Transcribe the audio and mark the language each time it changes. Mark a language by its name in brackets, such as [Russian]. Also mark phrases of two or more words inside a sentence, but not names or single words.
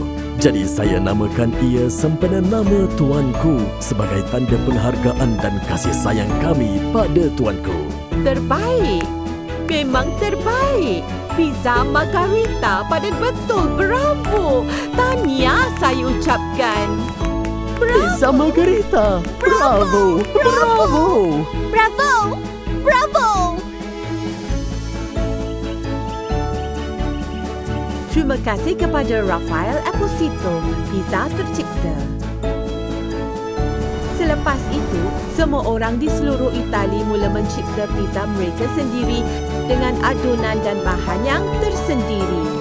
[Malay] Jadi saya namakan ia sempena nama tuanku sebagai tanda penghargaan dan kasih sayang kami pada tuanku. Terbaik. Memang terbaik. [Italian] Pizza margherita padan betul. [Malay] Bravo. Tahniah saya ucapkan. Bravo. [Italian] Pizza margherita. Bravo. Bravo. [Malay] Bravo! Bravo! Terima kasih kepada Rafael Esposito, pizza tercipta. Selepas itu, semua orang di seluruh Itali mula mencipta pizza mereka sendiri dengan adunan dan bahan yang tersendiri.